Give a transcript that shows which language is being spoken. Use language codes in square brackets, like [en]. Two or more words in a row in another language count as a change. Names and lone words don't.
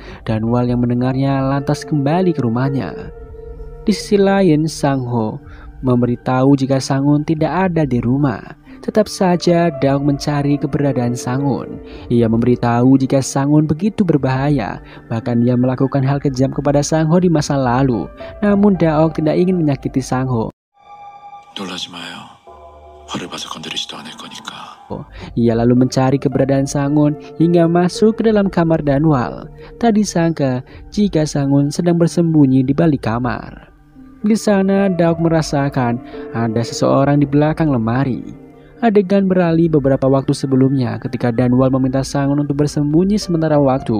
[id] Danwal yang mendengarnya lantas kembali ke rumahnya. Di sisi lain, Sang Ho memberitahu jika Sangun tidak ada di rumah. Tetap saja Daok mencari keberadaan Sangun. Ia memberitahu jika Sangun begitu berbahaya. Bahkan ia melakukan hal kejam kepada Sang Ho di masa lalu. Namun Daok tidak ingin menyakiti Sang Ho. [ko] 놀라지 마요. 화를 봐서 건드리지도 않을 거니까. [id] Ia lalu mencari keberadaan Sangun hingga masuk ke dalam kamar Danwal. Tak disangka jika Sangun sedang bersembunyi di balik kamar. Di sana Daok merasakan ada seseorang di belakang lemari. Adegan beralih beberapa waktu sebelumnya ketika Danwal meminta Sangun untuk bersembunyi sementara waktu.